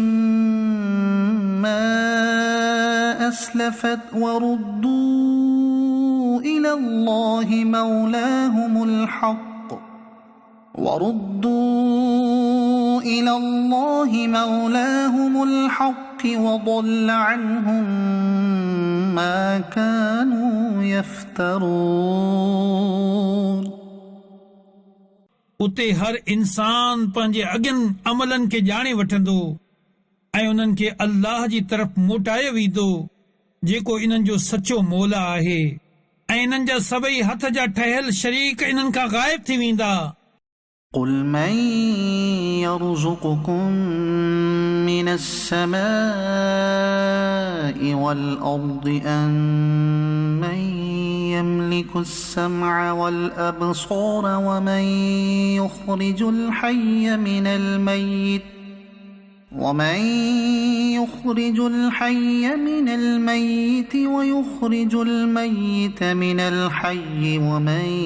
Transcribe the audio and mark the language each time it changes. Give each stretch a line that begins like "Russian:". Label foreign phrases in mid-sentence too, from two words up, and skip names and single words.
Arabic: ما أسلفت وردوا إلى الله مولاهم الحق وضل عنهم ما كانوا يفترون
Sindhi: उते हर इंसान पंहिंजे अॻियनि अमलनि खे ॼाणे वठंदो ऐं उन्हनि खे अल्लाह जी तरफ़ मोटाए वेंदो जेको इन्हनि जो सचो मौला आहे ऐं इन्हनि जा सभई हथ जा ठहियल शरीक इन्हनि खां गायब थी वेंदा
Arabic: قل من يرزقكم من السماء والأرض أمن يملك السمع والأبصار ومن يخرج الحي من الميت ويخرج الميت من الحي ومن